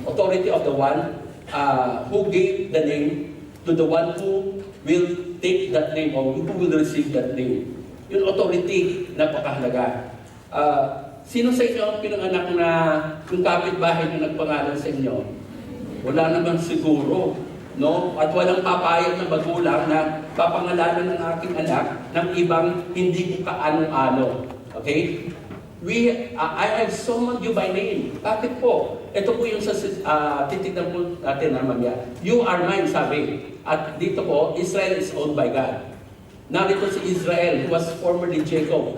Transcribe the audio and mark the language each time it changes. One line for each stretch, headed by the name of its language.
English: Authority of the one who gave the name to the one who will take that name or who will receive that name.
Filipino: Yung authority, napakahalaga. Sino sa inyo ang pinanganak na yung kapitbahay na nagpangalan sa inyo? Wala naman siguro. No? At walang papayag na magulang na papangalanan ng aking anak ng ibang hindi ko kaano-ano. Okay?
English: I have summoned you by name.
Filipino: Bakit po? Ito po yung titignan po natin na mamaya.
English: You are mine,
Filipino: sabi. At dito po,
English: Israel is owned by God.
Filipino: Narito si
English: Israel, who was formerly Jacob.